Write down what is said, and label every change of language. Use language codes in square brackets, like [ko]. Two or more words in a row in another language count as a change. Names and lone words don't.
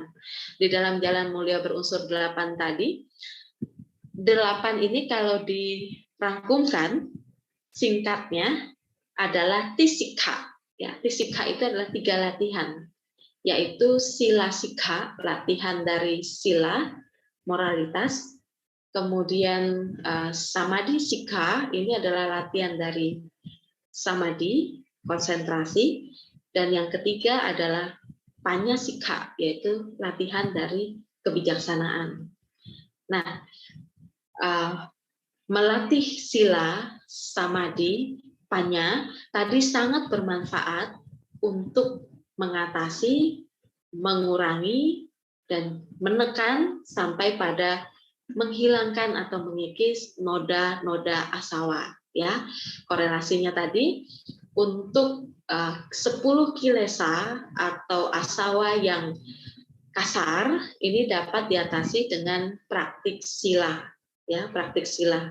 [id] Di dalam jalan mulia berunsur 8 tadi, 8 ini kalau dirangkumkan singkatnya adalah tisikha. Ya, tisikha itu adalah 3 latihan, yaitu [pi] sila sikha, [id] latihan dari sila, moralitas, Kemudian [pi] samadhi sikha, [id] ini adalah latihan dari samadhi, konsentrasi. Dan yang ketiga adalah [pi] panya sikha, [id] yaitu latihan dari kebijaksanaan. Nah, melatih [pi] sila, samadhi, panya [id] tadi sangat bermanfaat untuk mengatasi, mengurangi, dan menekan sampai pada menghilangkan atau mengikis noda-noda asawa. Ya, korelasinya tadi untuk 10 kilesa atau asawa yang kasar ini dapat diatasi dengan praktik sila, ya, praktik sila.